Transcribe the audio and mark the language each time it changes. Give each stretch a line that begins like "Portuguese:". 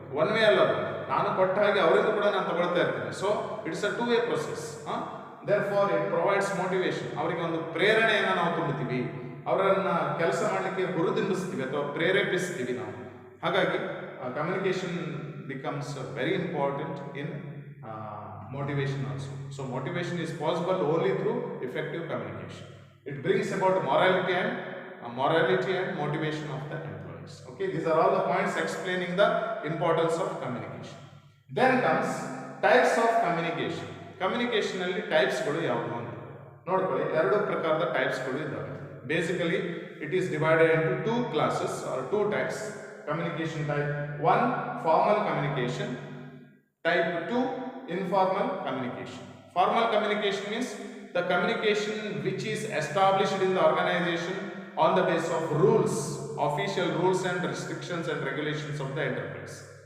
Kannada: One way ಅಲ್ಲ, ನಾನು ಕೊಟ್ಟ ಹಾಗೆ ಅವರಿಂದ ಕೂಡ ನಾನು ತಗೊಳ್ತಾ ಇರ್ತೀನಿ.
English: So it's a 2-way process. Therefore it provides motivation.
Kannada: ಅವರಿಗೆ ಒಂದು ಪ್ರೇರಣೆಯನ್ನು ನಾವು ತುಂಬುತ್ತೀವಿ, ಅವರನ್ನ ಕೆಲಸ ಮಾಡಲಿಕ್ಕೆ ಹುರಿದುಂಬಿಸ್ತೀವಿ ಅಥವಾ ಪ್ರೇರೇಪಿಸ್ತೀವಿ ನಾವು.
English: ಹಾಗಾಗಿ communication becomes very important in motivation also. So motivation is possible only through effective communication. It brings about morality and motivation of the employees. Okay, these are all the points explaining the importance of communication. Then comes types of communication.
Kannada: Communication ಅಲ್ಲಿ types ಗಳು ಯಾವುದು ಅಂತ ನೋಡ್ಕೊಳ್ಳಿ. ಎರಡು ಪ್ರಕಾರದ types ಗಳು ಇದ್ದಾವೆ.
English: Basically it is divided into two classes or two types. Communication type 1 formal communication, type 2 informal communication. Formal communication means the communication which is established in the organization on the basis of rules, official rules and restrictions and regulations of the enterprise.